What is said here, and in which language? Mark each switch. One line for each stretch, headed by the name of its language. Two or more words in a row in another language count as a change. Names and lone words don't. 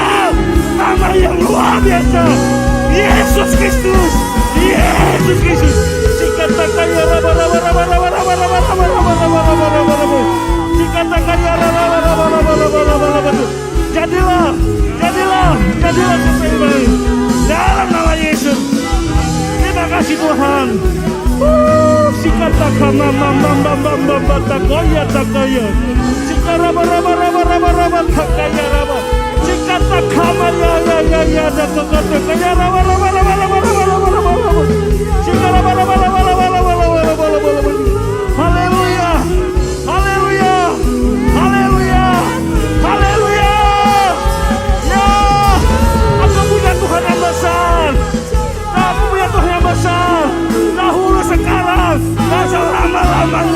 Indonesian: Nama yang luar biasa, Yesus Kristus, Yesus Kristus. Jadilah, jadilah, jadilah sesuai dalam nama Yesus. Terima kasih Tuhan. Sikata kama mama mama mama takoya takoya. Sikara bara bara bara bara bara takaya raba. Sikata kama ya ya ya ya takota takaya raba raba raba raba raba raba raba. Sikara bara bara bara bara bara bara bara. Haleluya, haleluya, haleluya, haleluya. Ya, aku punya Tuhan yang besar. Aku punya Tuhan yang besar. Dahulu, sekarang, dan selama-lamanya.